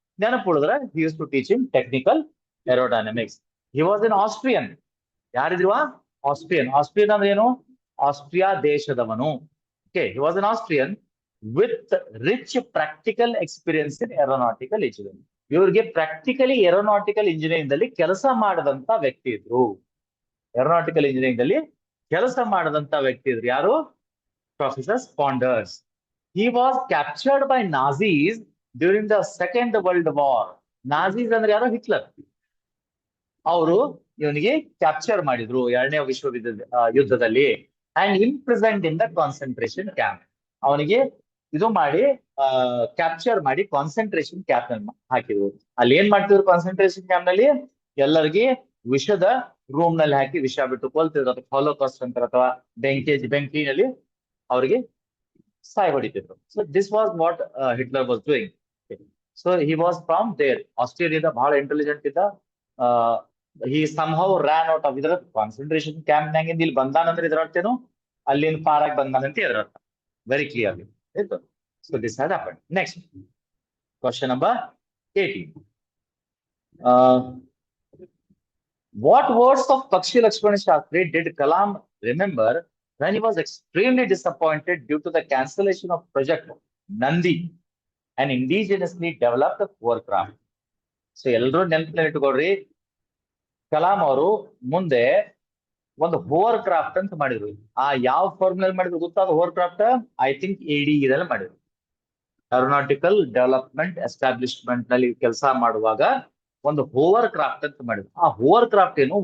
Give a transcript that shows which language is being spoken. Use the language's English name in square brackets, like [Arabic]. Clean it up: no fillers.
[Kannada] ನೆನಪು ಉಳಿದ್ರೆ [English] he used to teach in technical aerodynamics. He was an Austrian. [Kannada] ಯಾರಿದ್ರು? Austrian. Austrian ಅಂದ್ರೆ ಏನು? Austria ದೇಶದವನು. [English] Okay, he was an Austrian with rich practical experience in aeronautical engineering. [Kannada] ಇವ್ರಿಗೆ practically aeronautical engineering ದಲ್ಲಿ ಕೆಲಸ ಮಾಡದಂತ ವ್ಯಕ್ತಿ ಇದ್ರು. Aeronautical engineering ದಲ್ಲಿ ಕೆಲಸ ಮಾಡದಂತ ವ್ಯಕ್ತಿ ಇದ್ರು. ಯಾರು? Professor ಸ್ಪಾಂಡರ್ಸ್. [English] He was captured by Nazis during the Second World War. [Kannada] ನಾಜೀಸ್ ಅಂದ್ರೆ ಯಾರು? ಹಿಟ್ಲರ್. ಅವರು ಇವನಿಗೆ ಕ್ಯಾಪ್ಚರ್ ಮಾಡಿದ್ರು ಎರಡನೇ ವಿಶ್ವ ಯುದ್ಧದಲ್ಲಿ. [English] And imprisoned in the concentration camp. [Kannada] ಅವನಿಗೆ ಇದು ಮಾಡಿ ಕ್ಯಾಪ್ಚರ್ ಮಾಡಿ ಕಾನ್ಸಂಟ್ರೇಷನ್ ಕ್ಯಾಂಪ್ ನಲ್ಲಿ ಹಾಕಿದ್ರು. ಅಲ್ಲಿ ಏನ್ ಮಾಡ್ತಿದ್ರು ಕಾನ್ಸಂಟ್ರೇಷನ್ ಕ್ಯಾಂಪ್ ನಲ್ಲಿ? ಎಲ್ಲರಿಗೆ ವಿಷದ ರೂಮ್ ನಲ್ಲಿ ಹಾಕಿ ವಿಷ ಬಿಟ್ಟು ಕೊಲ್ತಿದ್ರು, ಅಥವಾ ಹಾಲೋಕಾಸ್ಟ್ ಅಂತಾರೆ, ಅಥವಾ ಬೆಂಕಿನಲ್ಲಿ ಅವರಿಗೆ ಸಾಯ್ ಹೊಡಿತಿದ್ರು. [English] So this was what Hitler was doing. So he was from there. [Kannada] ಆಸ್ಟ್ರೇಲಿಯಾದ ಬಹಳ ಇಂಟೆಲಿಜೆಂಟ್ ಇದ್ದ. [English] he somehow ran out of [Kannada] ಇದರ ಕಾನ್ಸಂಟ್ರೇಷನ್ ಕ್ಯಾಂಪ್ ನಾಗಿಂದ ಇಲ್ಲಿ ಬಂದಾನಂದ್ರೆ ಇದರ ಅರ್ಥೇನು? ಅಲ್ಲಿಂದ ಪಾರಾಗಿ ಬಂದಾನಂತ ಇದರ ಅರ್ಥ. [English] Very clearly. So this had happened. Next question number 18. What words of Pakshi Lakshmana Shastri did Kalam remember when he was extremely disappointed due to the cancellation of project Nandi, an indigenously developed hovercraft? [Kannada] So ಎಲ್ಲರೂ ನೆನಪಿನಲ್ಲಿ ಇಟ್ಕೊಳ್ರಿ, ಕಲಾಂ ಅವರು ಮುಂದೆ ಒಂದು Hoover craft ಅಂತ ಮಾಡಿದ್ರು. ಆ ಯಾವ formula ಮಾಡಿದ್ರು ಗೊತ್ತಾದ? Hoover craft [English] I think [Kannada] ADE ಇದೆಲ್ಲ ಮಾಡಿದ್ರು. ಏರೋನಾಟಿಕಲ್ ಡೆವಲಪ್ಮೆಂಟ್ ಎಸ್ಟಾಬ್ಲಿಷ್ಮೆಂಟ್ ನಲ್ಲಿ ಕೆಲಸ ಮಾಡುವಾಗ ಒಂದು ಹೋವರ್ ಕ್ರಾಫ್ಟ್ ಅಂತ ಮಾಡಿದ್ರು. ಆ ಹೋವರ್ ಕ್ರಾಫ್ಟ್ ಏನು?